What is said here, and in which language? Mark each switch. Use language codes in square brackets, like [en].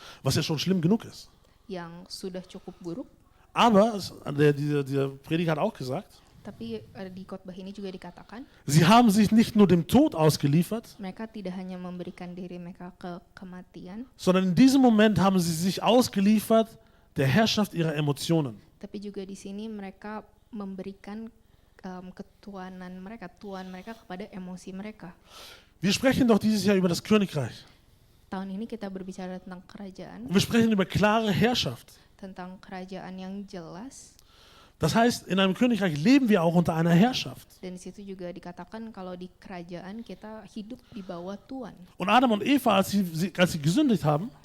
[de] Was ja schon schlimm genug ist. [id] yang sudah cukup buruk. [de] Aber dieser Prediger hat auch gesagt, [id] Tapi di khotbah ini juga dikatakan, [de] sie haben sich nicht nur dem Tod ausgeliefert, [id] mereka tidak hanya memberikan diri mereka ke kematian, [de] sondern in diesem Moment haben sie sich ausgeliefert der Herrschaft ihrer Emotionen. [id] tapi juga di sini mereka memberikan tuan mereka kepada emosi mereka. [de] Wir sprechen doch dieses Jahr über das Königreich. [id] Tahun ini kita berbicara tentang kerajaan, [de] Und wir sprechen über klare Herrschaft. [id] tentang kerajaan yang jelas. [de] Das heißt, in einem Königreich leben wir auch unter einer Herrschaft. [id] Dan di situ juga dikatakan kalau di kerajaan kita hidup di bawah Tuhan. [de] Und Adam und Eva, als sie gesündigt haben,